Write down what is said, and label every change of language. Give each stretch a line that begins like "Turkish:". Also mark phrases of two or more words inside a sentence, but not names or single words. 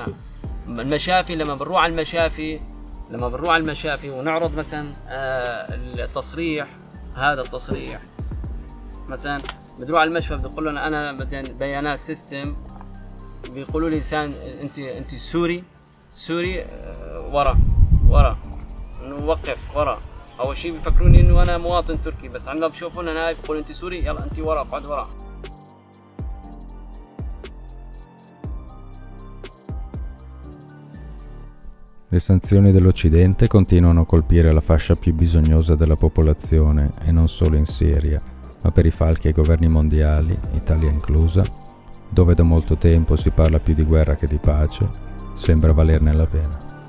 Arabic: المشافي لما بنروح على المشافي ونعرض مثلا التصريح، هذا التصريح مثلا بتروح على المشفى بتقول لهم انا بيانات سيستم، بيقولوا لي انت سوري ورا نوقف ورا. اول شيء بيفكروني انه انا مواطن تركي، بس عندما بشوفون انا بيقولوا انت سوري، يلا انت ورا، اقعد ورا.
Italian: Le sanzioni dell'Occidente continuano a colpire la fascia più bisognosa della popolazione, e non solo in Siria, ma per i falchi ai governi mondiali, Italia inclusa, dove da molto tempo si parla più di guerra che di pace, sembra valerne la pena.